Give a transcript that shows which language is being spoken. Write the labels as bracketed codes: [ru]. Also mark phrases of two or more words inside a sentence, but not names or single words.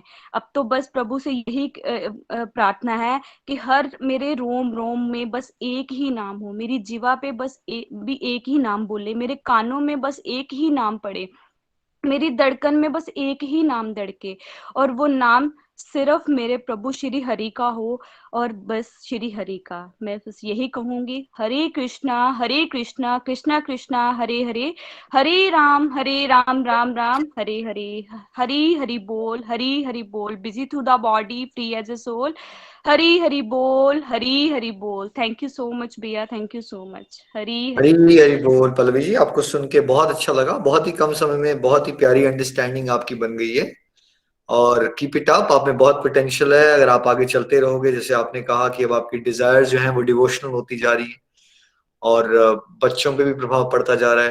[hi] अब तो बस प्रभु से यही प्रार्थना है कि हर मेरे रोम रोम में बस एक ही नाम हो, मेरी जीवा पे बस भी एक ही नाम बोले, मेरे कानों में बस एक ही नाम पड़े, मेरी धड़कन में बस एक ही नाम धड़के, और वो नाम सिर्फ मेरे प्रभु श्री हरि का हो। और बस श्री हरि का मैं बस यही कहूंगी, हरे कृष्णा कृष्णा कृष्णा हरे हरे, हरे राम राम राम हरे हरे। हरी हरी बोल, [en] busy through the body, free as a soul. हरी हरी बोल। thank you so much भैया, thank you so much. [hi] हरी हरी हरी। हरी बोल। पल्लवी जी, आपको सुन के बहुत अच्छा लगा, बहुत ही कम समय में बहुत ही प्यारी अंडरस्टैंडिंग आपकी बन गई है। और [en] keep it up, [hi] आप में बहुत पोटेंशियल है। अगर आप आगे चलते रहोगे, जैसे आपने कहा कि अब आपकी डिजायर जो है वो डिवोशनल होती जा रही है और बच्चों पे भी प्रभाव पड़ता जा रहा है।